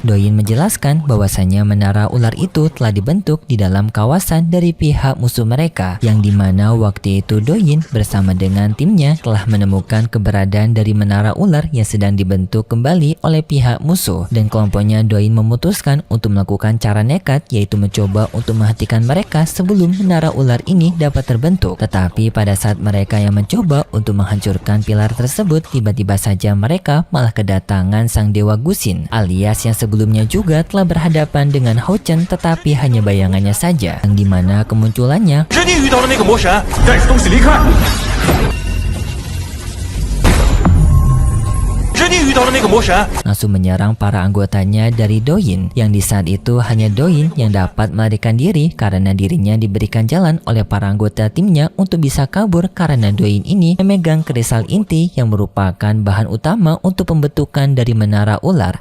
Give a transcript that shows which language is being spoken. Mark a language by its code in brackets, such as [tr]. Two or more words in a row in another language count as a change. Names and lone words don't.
[id] Doin menjelaskan bahwasannya menara ular itu telah dibentuk di dalam kawasan dari pihak musuh mereka, yang dimana waktu itu Doin bersama dengan timnya telah menemukan keberadaan dari menara ular yang sedang dibentuk kembali oleh pihak musuh, dan kelompoknya Doin memutuskan untuk melakukan cara nekat, yaitu mencoba untuk menghentikan mereka sebelum menara ular ini dapat terbentuk. Tetapi pada saat mereka yang mencoba untuk menghancurkan pilar tersebut, tiba-tiba saja mereka malah kedatangan sang dewa Gusin, alias yang sebelumnya juga telah berhadapan dengan Ho-Chen tetapi hanya bayangannya saja, yang dimana kemunculannya [zh] 是你遇到了那个魔神，带着东西离开。你遇到了那个魔神。 [id] langsung menyerang para anggotanya dari Doin, yang di saat itu hanya Doin yang dapat melarikan diri karena dirinya diberikan jalan oleh para anggota timnya untuk bisa kabur karena Doin ini memegang kristal inti yang merupakan bahan utama untuk pembentukan dari menara ular.